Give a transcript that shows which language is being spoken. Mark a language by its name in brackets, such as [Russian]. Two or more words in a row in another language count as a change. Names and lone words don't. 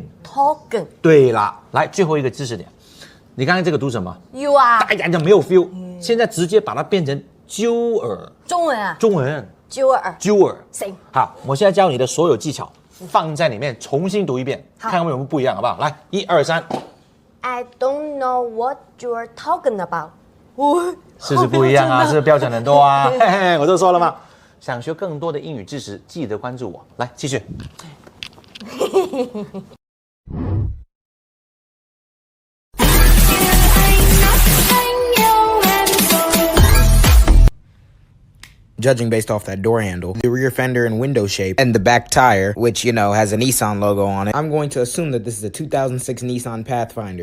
[Chinese] 對啦，來最後一個知識點，你剛才這個讀什麼 [English] ？You are。 [Chinese] 哎呀，沒有 feel。現在直接把它變成揪耳。中文啊？中文。揪耳。揪耳。行。好，我現在教你的所有技巧放在裡面，重新讀一遍，看看有沒有不一樣，好不好？來，1、2、3。 [English] I don't know what you're talking about。 [Chinese] 是不是不一樣啊？是不是標準很多啊？嘿嘿，我都說了嘛。想學更多的英語知識，記得關注我。來，繼續。 [English] Judging based off that door handle, the rear fender and window shape, and the back tire, which, you know, has a Nissan logo on it, I'm going to assume that this is a 2006 Nissan Pathfinder.